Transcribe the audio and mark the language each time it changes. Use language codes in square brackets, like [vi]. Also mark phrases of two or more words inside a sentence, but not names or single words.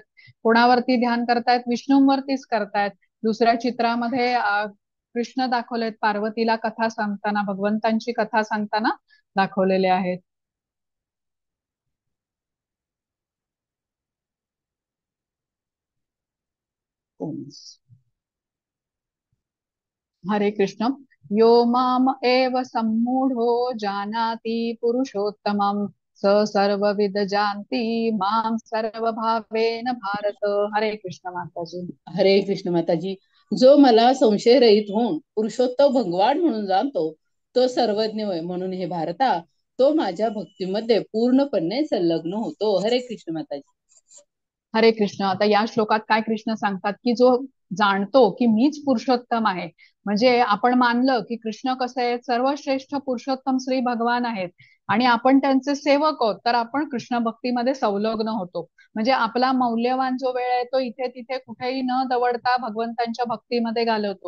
[mr] कोणावरती ध्यान करतायत, विष्णूंवरतीच करतायत. दुसऱ्या चित्रामध्ये कृष्ण दाखवलेत पार्वतीला कथा सांगताना, भगवंतांची कथा सांगताना दाखवलेले आहेत. हरे कृष्ण। [sa] यो माम एव सम्मूढो जानाति पुरुषोत्तमं स सर्वविद जानति माम सर्वभावेन भारत। [mr] हरे कृष्ण माताजी। हरे कृष्ण माताजी. जो मला संशय रहित होऊन पुरुषोत्तम भगवान म्हणून जाणतो तो सर्वज्ञ होय. म्हणून हे भारता तो माझ्या भक्तीमध्ये पूर्णपणे संलग्न होतो. हरे कृष्ण माताजी. हरे कृष्ण। आता या श्लोकात काय कृष्ण सांगतात की जो जाणतो की मीच पुरुषोत्तम आहे, म्हणजे आपण मानलं की कृष्ण कसं आहे, सर्वश्रेष्ठ पुरुषोत्तम श्री भगवान आहेत आणि आपण त्यांचे सेवक आहोत, तर आपण कृष्ण भक्तीमध्ये संलग्न होतो. म्हणजे आपला मौल्यवान जो वेळ आहे तो इथे तिथे कुठेही न दवडता भगवंतांच्या भक्तीमध्ये घालवतो.